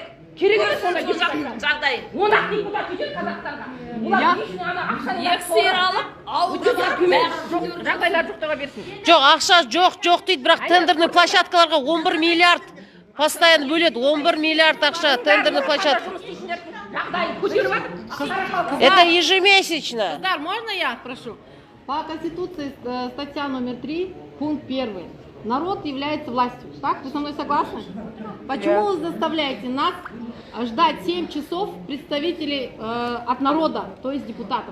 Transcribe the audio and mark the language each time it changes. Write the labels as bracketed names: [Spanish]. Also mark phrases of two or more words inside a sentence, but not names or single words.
[Kazakh] керек емес сондай жағдайы. 10-ақ депутат кетеді Қазақстанға. Олар несіне ана ақшаны Екі сиыр алып, ауылға жағдайлар жоқтарға берсін. Жоқ, ақша жоқ дейді, бірақ [Russian] тендерный площадкаларға [Kazakh] 11 миллиард постоянно бөледі. 11 миллиард ақша [Russian] тендерный площадка. Это ежемесячно. Да, можно я прошу? По Конституции статья номер 3, пункт 1. Народ является властью. Так? Вы со мной согласны? Почему вы заставляете нас ждать 7 часов представителей от народа, то есть депутатов?